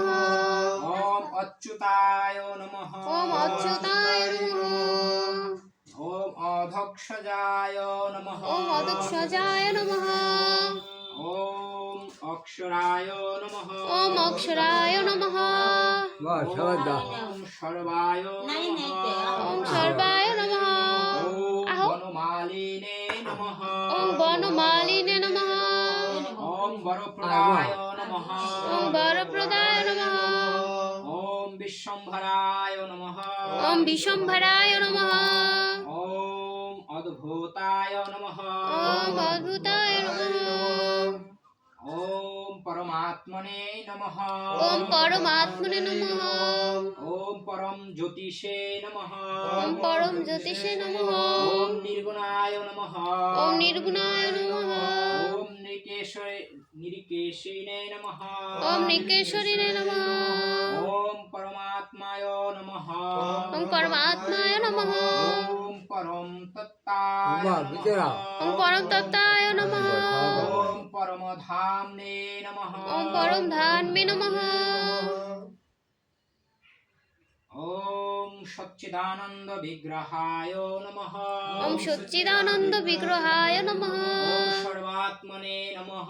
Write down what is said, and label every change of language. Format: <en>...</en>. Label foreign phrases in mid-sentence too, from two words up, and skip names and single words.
<sa>ওম অচ্যুতায় নমঃ ওম অচ্যুতায় নমঃ ওম অধক্ষজায় নমঃ ওম অদক্ষজায় নমঃ ওম অক্ষরায় নমঃ ওম অক্ষরায় নমঃ</sa> <bn>বহ সবাই দাও</bn> <sa>ওম সর্বায় নমঃ ওম সর্বায় নমঃ ওম আহো বনমালিনে নমঃ ওম বনমালিনে নমঃ ওম বরপ্রদায় নমঃ ওম বরপ্রদায় নমঃ ওম বিশ্বম্ভরায় নমঃ ওম বিশ্বম্ভরায় নমঃ ওম অদ্ভুতায় নমঃ ওম অদ্ভুতায় নমঃ ওম পরমাত্মনে নমঃ ওম পরমাত্মনে নমঃ ওম পরম জ্যোতিষে নমঃ ওম পরম জ্যোতিষে নমঃ ওম নির্গুণায় নমঃ ওম নির্গুণায় নমঃ ওম নির্কেশিনে নমঃ ওম নিকেশ্বরিণে নমঃ ওম পরমাত্মায় নমঃ ওম পরমাত্মায় নমঃ ওম পরম তত্তায় বাহ, নমঃ বিচরা। ওম পরম তত্ত্বায় নমঃ ওম পরমধাম্নে নমঃ ওম পরম ধান্মে নমঃ ওম সচ্চিদানন্দ বিগ্রহায় নমঃ ওম সচ্চিদানন্দ বিগ্রহায় নমঃ ওম সর্বাত্মনে নমঃ</sa>